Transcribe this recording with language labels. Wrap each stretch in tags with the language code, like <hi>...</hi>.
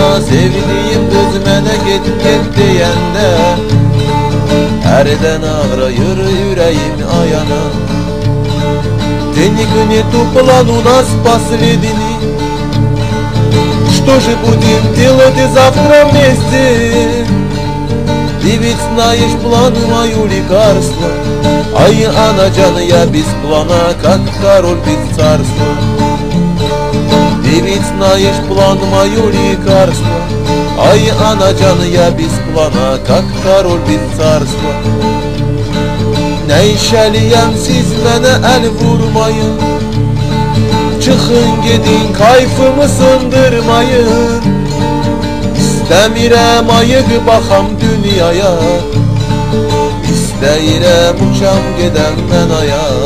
<az>Sevdiğim kız mene git git diyende, herden ağrıyor yüreğim ayana.</az> <ru>Денег нету, план у нас последний. Что же будем делать завтра вместе? Ты ведь знаешь план мою лекарство, а Яна-Джан я без плана, как король без царства. Ты ведь знаешь план мою лекарство, а Яна-Джан я без плана, как король без царства.</ru> <az>Neşəliyəm siz mənə əl vurmayın, çıxın gedin kayfımı sındırmayın. İstəmirəm ayıq baxam dünyaya, İstəyirəm uçam gedəm mən aya.</az>